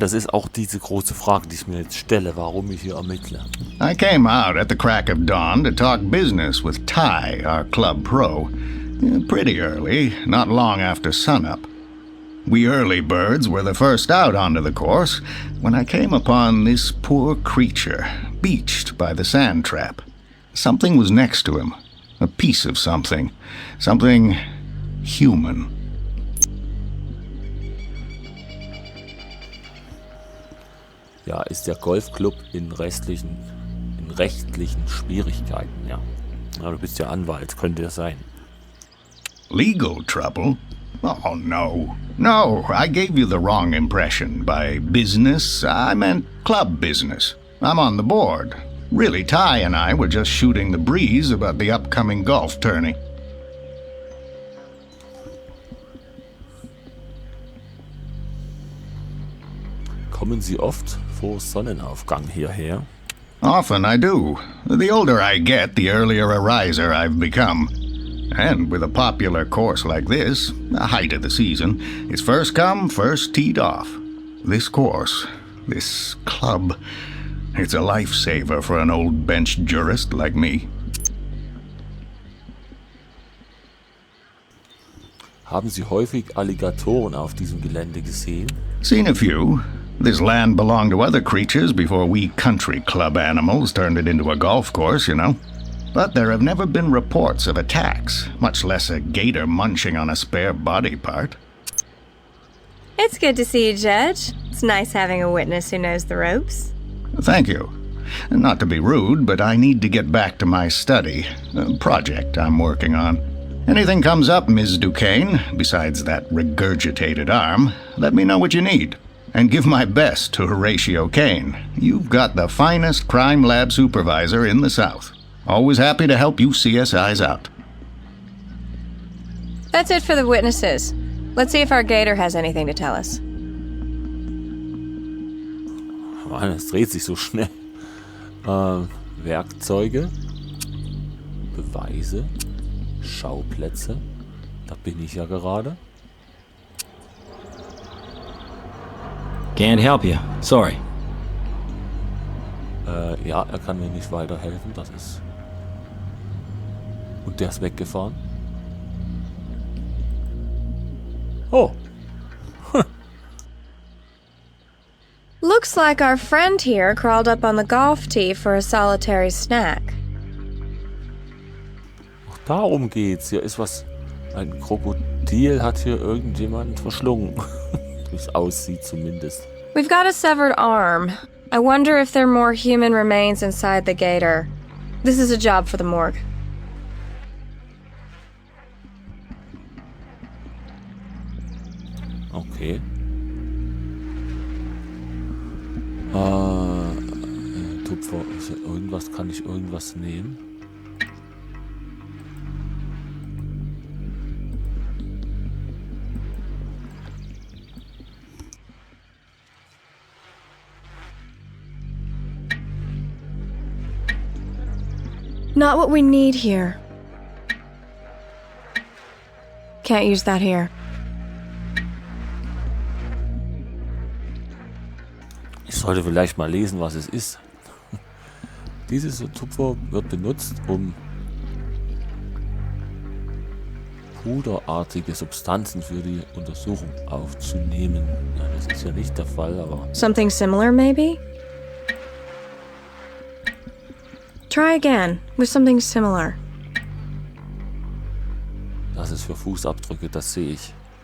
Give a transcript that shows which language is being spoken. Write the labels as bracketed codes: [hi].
[de] Das ist auch diese große Frage, die ich mir jetzt stelle, warum ich hier ermittle. [en] I came out at the crack of dawn to talk business with Ty, our club pro. Pretty early, not long after sunup. We early birds were the first out onto the course when I came upon this poor creature, beached by the sand trap. Something was next to him, a piece of something human. [de] Ja, ist der Golfclub in rechtlichen Schwierigkeiten, ja. Du bist ja Anwalt, könnte das sein. [en] Legal trouble? Oh, no. No, I gave you the wrong impression. By business, I meant club business. I'm on the board. Really, Ty and I were just shooting the breeze about the upcoming golf tourney. [de] Kommen Sie oft vor Sonnenaufgang hierher? [en] Often I do. The older I get, the earlier a riser I've become. And with a popular course like this, the height of the season, it's first come, first teed off. This course, this club, it's a lifesaver for an old bench jurist like me. [de] Haben Sie häufig Alligatoren auf diesem Gelände gesehen? [en] Seen a few. This land belonged to other creatures before we country club animals turned it into a golf course, you know. But there have never been reports of attacks, much less a gator munching on a spare body part. It's good to see you, Judge. It's nice having a witness who knows the ropes. Thank you. Not to be rude, but I need to get back to my study, a project I'm working on. Anything comes up, Ms. Duquesne, besides that regurgitated arm, let me know what you need. And give my best to Horatio Kane. You've got the finest crime lab supervisor in the South. Always happy to help you CSIs out. That's it for the witnesses. Let's see if our gator has anything to tell us. [de] Mann, es dreht sich so schnell. Werkzeuge, Beweise, Schauplätze. Da bin ich ja gerade. [en] Can't help you. Sorry. [de] Ja, er kann mir nicht weiterhelfen. Das ist... Und der ist weggefahren. Oh. [en] Looks like our friend here crawled up on the golf tee for a solitary snack. [de] Ach, darum geht's. Hier ist was... Ein Krokodil hat hier irgendjemanden verschlungen. Wie es aussieht zumindest. [en] We've got a severed arm. I wonder if there are more human remains inside the gator. This is a job for the morgue. Okay. [de] Tupfer, also irgendwas, kann ich irgendwas nehmen? [en] Not what we need here. Can't use that here. [de] Ich sollte vielleicht mal lesen, was es ist. Dieses Tupfer wird benutzt, um puderartige Substanzen für die Untersuchung aufzunehmen. Ja, das ist ja nicht der Fall, aber... [en] Something similar, maybe? Try again, with something similar. [de] Das ist für Fußabdrücke, das sehe ich.